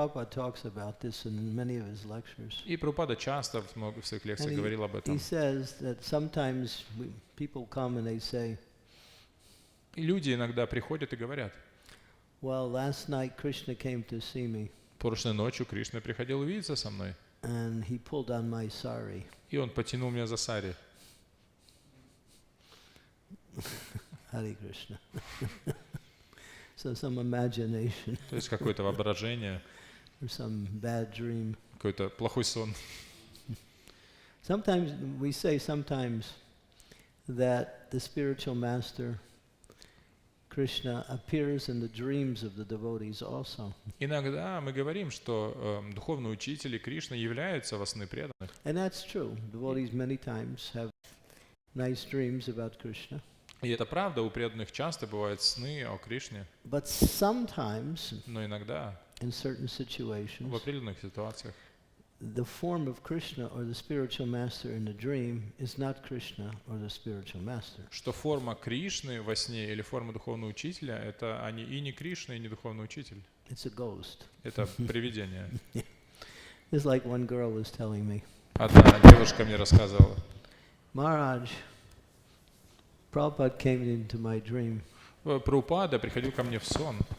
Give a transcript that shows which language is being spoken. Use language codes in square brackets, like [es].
[en] Prabhupada talks about this in many of his lectures. [ru] И Прабхупада часто в своих лекциях говорил об [en] He [ru] этом. [en] says that sometimes people come and they say, [ru] И люди иногда приходят и говорят: [en] well, last night Krishna came to see me [ru] прошлой ночью Кришна приходил увидеться со мной, [en] and he pulled on my sari. [ru] и он потянул меня за сари. [en] Hare Krishna. So some imagination [ru] То есть какое-то воображение, [en] or some bad dream. [ru] какой-то плохой сон. [en] Sometimes we say that the spiritual master Krishna appears in the dreams of the devotees also. [ru] Иногда мы говорим, что духовные учители Кришны являются во сны преданных. [en] And that's true. Devotees many times have nice dreams about Krishna. [ru] И это правда, у преданных часто бывают сны о Кришне, [en] But sometimes, [ru] но иногда [en] in certain [ru] в [en] situations, [ru] определенных ситуациях [en] the form of Krishna or the spiritual master in the dream is not Krishna or the spiritual master. [ru] что форма Кришны во сне или форма духовного учителя — это они и не Кришна, и не духовный учитель. [en] It's a ghost. [ru] Это привидение. [en] It's like one girl was telling me, [ru] Одна девушка мне рассказывала: [en] Maharaj, Prabhupada came into my dream [ru] Прабхупада приходил ко мне в сон,